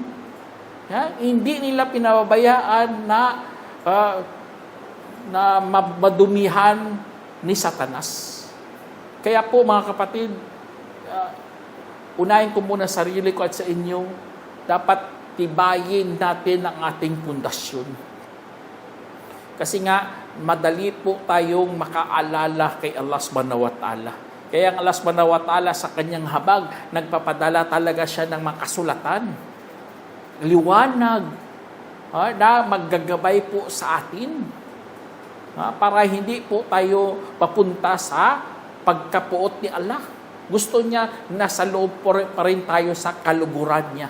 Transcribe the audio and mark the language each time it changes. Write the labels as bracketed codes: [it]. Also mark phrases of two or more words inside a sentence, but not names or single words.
[tl] Hindi nila pinababayaan na madumihan ni Satanas. Kaya po mga kapatid, unahin ko muna sarili ko at sa inyo, dapat tibayin natin ang ating pundasyon. Kasi nga, madali po tayong makaalala kay Allah [ar] سبحانه وتعالى. [tl] Kaya ang Allah [ar] سبحانه وتعالى [tl] sa kanyang habag, nagpapadala talaga siya ng mga kasulatan. Liwanag na maggagabay po sa atin. Para hindi po tayo papunta sa pagkapuot ni Allah. Gusto niya nasa loob pa rin tayo sa kaluguran niya.